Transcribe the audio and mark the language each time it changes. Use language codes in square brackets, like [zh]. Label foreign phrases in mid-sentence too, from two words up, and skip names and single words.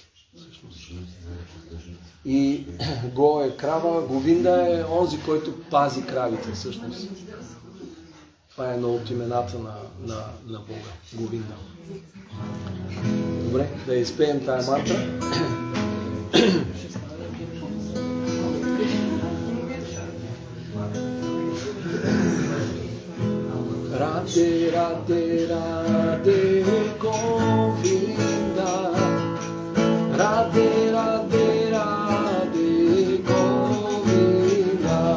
[bg] Всъщност. И Го е крава, Говинда е онзи, който пази кравите всъщност. Това е едно от имената на Бога. Говинда. Добре, да изпеем тая мантра. [sa] राधे, राधे, राधे, गोविन्द. राधे, राधे, राधे, गोविन्द.